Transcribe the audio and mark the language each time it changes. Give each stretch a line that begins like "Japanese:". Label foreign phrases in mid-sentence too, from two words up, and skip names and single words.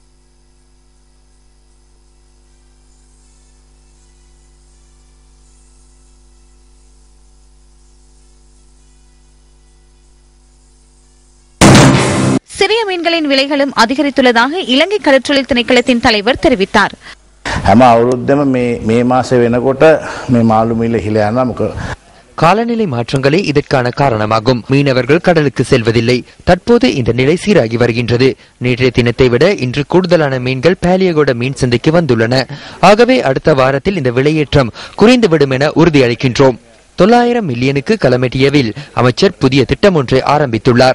Tamil: சிறிய மீன்களின் விலைகளும் அதிகரித்துள்ளதாக இலங்கை கடற்றொழில் திணைக்களத்தின் தலைவர் தெரிவித்தார்.
Sinhala: හැම අවුරුද්දම මේ මාසේ වෙනකොට මේ මාළු මිල ඉහළ යනවා.
Tamil: காலநிலை மாற்றங்களே இதற்கான காரணமாகும். மீனவர்கள் கடலுக்கு செல்வதில்லை. தற்போது இந்த நிலை சீராகி வருகின்றது. நேற்றைய தினத்தை விட இன்று கூடுதலான மீன்கள் பாலியகோட மீன் சந்தைக்கு வந்துள்ளன. ஆகவே அடுத்த வாரத்தில் இந்த விலையேற்றம் குறைந்துவிடும் என உறுதியளிக்கின்றோம். 900 மில்லியனுக்கு களமெட்டியவில் அமைச்சர் புதிய திட்டம் ஒன்றை ஆரம்பித்துள்ளார்.